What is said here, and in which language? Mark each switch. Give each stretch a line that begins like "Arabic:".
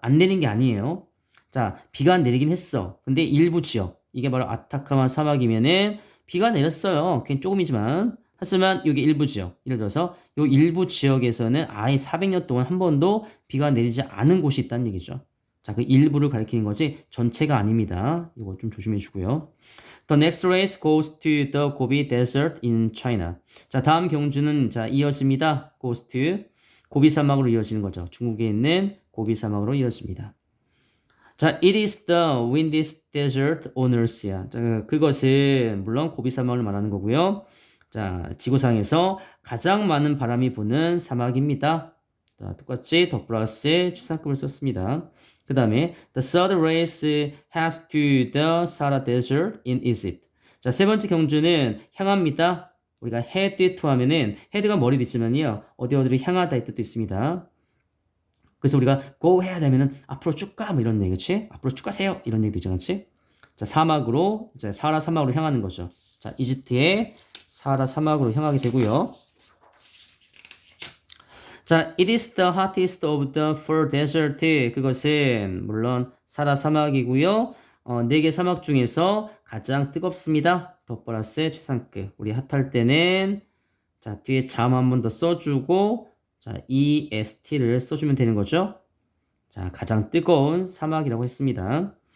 Korean: 안 내린 게 아니에요. 자, 비가 내리긴 했어. 근데 일부 지역, 이게 바로 아타카마 사막이면은 비가 내렸어요. 그냥 조금이지만. 하지만 여기 일부 지역, 예를 들어서 요 일부 지역에서는 아예 400년 동안 한 번도 비가 내리지 않은 곳이 있다는 얘기죠. 자, 그 일부를 가리키는 거지 전체가 아닙니다. 이거 좀 조심해 주고요.
English: The next race goes to the Gobi Desert in China.
Korean: 자, 다음 경주는 자, 이어집니다. goes to 고비 사막으로 이어지는 거죠. 중국에 있는 고비 사막으로 이어집니다.
English: 자, it is the windiest desert on earth야.
Korean: 자, 그것은 물론 고비 사막을 말하는 거고요. 자, 지구상에서 가장 많은 바람이 부는 사막입니다. 자, 똑같이 더 플러스에 추상급을 썼습니다. 그 다음에
English: the third race has to the Sahara Desert in Egypt.
Korean: 자, 세 번째 경주는 향합니다. 우리가 head to 하면은 head가 머리도 있지만요. 어디로 향하다 이 뜻도 있습니다. 그래서 우리가 go 해야 되면은 앞으로 쭉 가, 뭐 이런 얘기, 그치? 앞으로 쭉 가세요. 이런 얘기도 있잖아, 그치? 자, 사막으로, 이제 사하라 사막으로 향하는 거죠. 자, 이집트의 사하라 사막으로 향하게 되고요.
English: 자, it is the hottest of the four desert.
Korean: 그것은 물론 사하라 사막이고요. 4개 사막 중에서 가장 뜨겁습니다. 더 플러스의 최상급. 우리 핫할 때는 자, 뒤에 잠 한 번 더 써주고 자, EST를 써주면 되는 거죠. 자, 가장 뜨거운 사막이라고 했습니다.